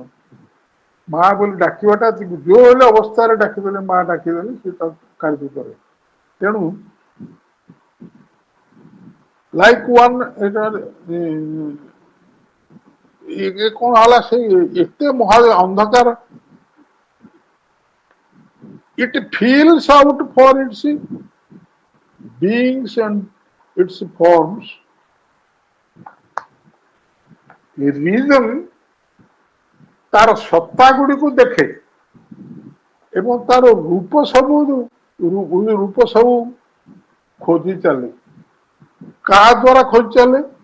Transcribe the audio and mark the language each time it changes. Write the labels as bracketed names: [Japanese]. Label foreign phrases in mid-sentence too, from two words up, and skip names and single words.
[Odia] ମା ବୋଲି ଡାକିବାଟା, ଯୋଉ ହେଲେ ଅବସ୍ଥାରେ ଡାକିଦେଲେ, ମା ଡାକିଦେଲେ ସେ ତାକୁ କାର୍ଯ୍ୟ କରେ। ତେଣୁ [English] like one, [Odia] ଏଇଟା କଣ ହେଲା, ସେ ଏତେ ମହା ଅନ୍ଧକାର, [English] it feels out for its beings and its forms. [Odia] ରିଜନ ତାର ସତ୍ତା ଗୁଡିକୁ ଦେଖେ ଏବଂ ତାର ରୂପ ସବୁ ଖୋଜି ଚାଲେ। କାହା ଦ୍ୱାରା ଖୋଜି ଚାଲେ?